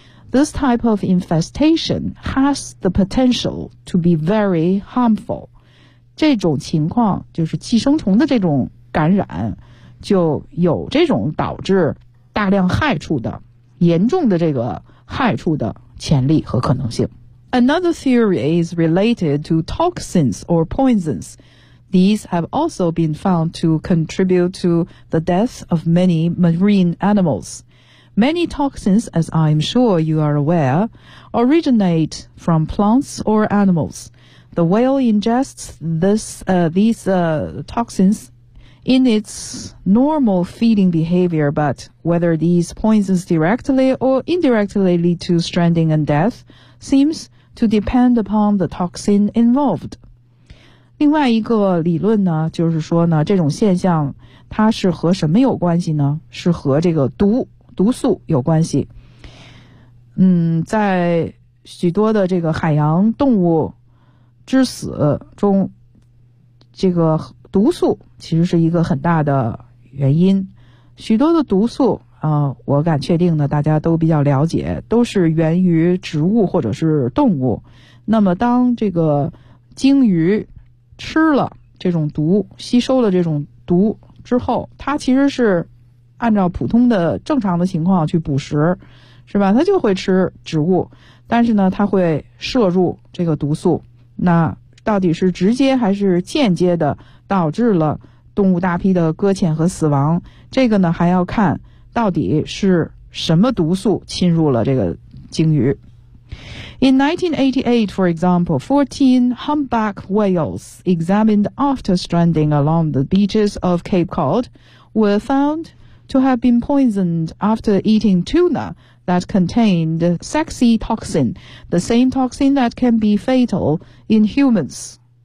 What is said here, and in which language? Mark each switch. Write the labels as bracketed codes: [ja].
[en] This type of infestation has the potential to be very harmful。 [zh] 这种情况就是寄生虫的这种感染，就有这种导致大量害处的、严重的这个害处的潜力和可能性。 [en] Another theory is related to toxins or poisons. These have also been found to contribute to the death of many marine animals. Many toxins, as I'm sure you are aware, originate from plants or animals. The whale ingests these toxins in its normal feeding behavior, but whether these poisons directly or indirectly lead to stranding and death seems... to depend upon the toxin involved. [zh] 另外一个理论呢，就是说呢，这种现象它是和什么有关系呢？是和这个毒素有关系。在许多的这个海洋动物之死中，这个毒素其实是一个很大的原因。许多的毒素我敢确定呢，大家都比较了解，都是源于植物或者是动物。那么当这个鲸鱼吃了这种毒，吸收了这种毒之后，它其实是按照普通的正常的情况去捕食，是吧？它就会吃植物，但是呢，它会摄入这个毒素。那到底是直接还是间接的导致了动物大批的搁浅和死亡？这个呢，还要看到底是什么毒素侵入了这个鲸鱼。 [en] In 1988, for example, 14 humpback whales examined after stranding along the beaches of Cape Cod were found to have been poisoned after eating tuna that contained sexy toxin, the same toxin that can be fatal in humans.